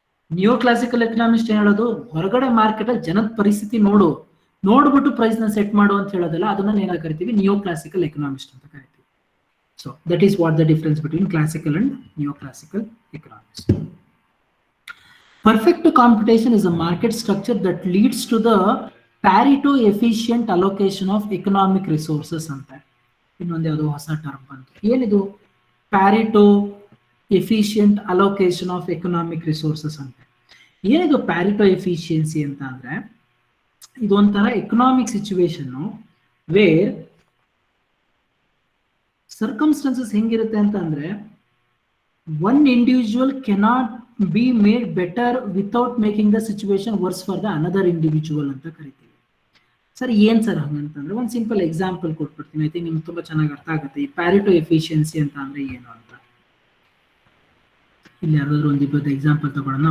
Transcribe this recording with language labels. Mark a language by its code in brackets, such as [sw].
[kn] Neo classical economist ಏನ್ ಹೇಳೋದು, ಹೊರಗಡೆ ಮಾರ್ಕೆಟ್ ಅಲ್ಲಿ ಜನದ ಪರಿಸ್ಥಿತಿ ನೋಡ್ಬಿಟ್ಟು ಪ್ರೈಸ್ ನ ಸೆಟ್ ಮಾಡು ಅಂತ ಹೇಳೋದಲ್ಲ, ಅದನ್ನ ಏನಾಗ ಕರಿತೀವಿ, ನಿಯೋ ಕ್ಲಾಸಿಕಲ್ ಎಕನಾಮಿಸ್ಟ್ ಅಂತ ಕರಿತೀವಿ. [en] So that is what the difference between classical and neoclassical economist. Perfect computation is a market structure that leads to the Pareto efficient allocation of economic resources [kn] ಅಂತ. ಇನ್ನೊಂದು ಯಾವುದೋ ಹೊಸ term ಬಂತು. ಏನಿದು [en] Pareto efficient allocation of economic resources [kn] ಅಂತ? [en] ಏನಿದು Pareto efficiency [kn] ಅಂತ ಅಂದ್ರೆ, ಇದೊಂಥರ [en] economic situation where circumstances [kn] ಹೆಂಗಿರುತ್ತೆ ಅಂತ ಅಂದ್ರೆ, [en] one individual cannot be made better without making the situation worse for the another individual [kn] ಅಂತ ಕರಿತೀವಿ. ಸರ್ ಏನ್ ಸರ್ ಹಂಗಂತಂದ್ರೆ, ಒಂದು ಸಿಂಪಲ್ ಎಕ್ಸಾಂಪಲ್ ಕೊಟ್ಬಿಡ್ತೀನಿ. [en] I think [kn] ನಿಮ್ಗೆ ತುಂಬಾ ಚೆನ್ನಾಗಿ ಅರ್ಥ ಆಗುತ್ತೆ ಈ ಪ್ಯಾರಿಟೋ ಎಫಿಷಿಯನ್ಸಿ ಅಂತ ಅಂದ್ರೆ ಏನು ಅಂತ. ಇಲ್ಲಿ ಯಾರಾದ್ರೂ ಒಂದಿಬ್ಬರು ಎಕ್ಸಾಂಪಲ್ ತಗೊಳ್ಳೋಣ.